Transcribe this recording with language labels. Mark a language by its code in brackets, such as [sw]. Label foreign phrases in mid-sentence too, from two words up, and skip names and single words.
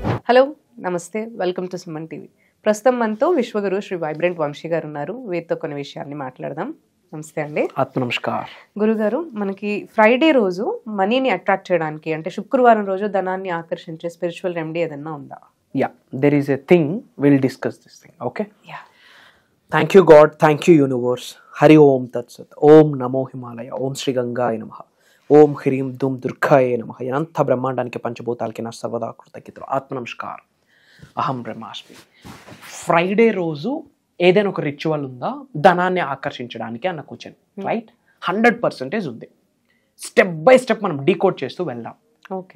[en] Hello, namaste, welcome to Suman TV. [te] ప్రస్తుతం మనతో విశ్వగురు శ్రీ వైబ్రెంట్ వంశీ గారు ఉన్నారు. వీరితో కొన్ని విషయాన్ని మాట్లాడదాం. నమస్తే అండి. ఆత్మ నమస్కార్. గురుగారు, మనకి ఫ్రైడే రోజు మనీని అట్రాక్ట్ చేయడానికి, అంటే శుక్రవారం రోజు ధనాన్ని ఆకర్షించే [en] spiritual remedy [te] ఏదన్నా ఉందా? [en] Yeah, there is a thing. We'll discuss this thing. Okay? Yeah. Thank you God, thank you universe. [sa] हरि ओम् तत् सत्। ओम् नमो हिमालय। ओम् श्री गङ्गाय नमः. ओम् ह्रीं दुं दुर्गाय नमः. [te] Yananta బ్రహ్మాండానికి పంచభూతాలకి నా సర్వదా కృతజ్ఞతలు. ఆత్మ నమస్కార్. [sa] అహం బ్రహ్మాస్మి. [te] ఫ్రైడే రోజు ఏదైనా ఒక రిచువల్ ఉందా ధనాన్ని ఆకర్షించడానికి అన్న [en] question, right? [te] 100% ఉంది. [en] step by step [te] మనం డీకోడ్ చేస్తూ వెళ్దాం. ఓకే.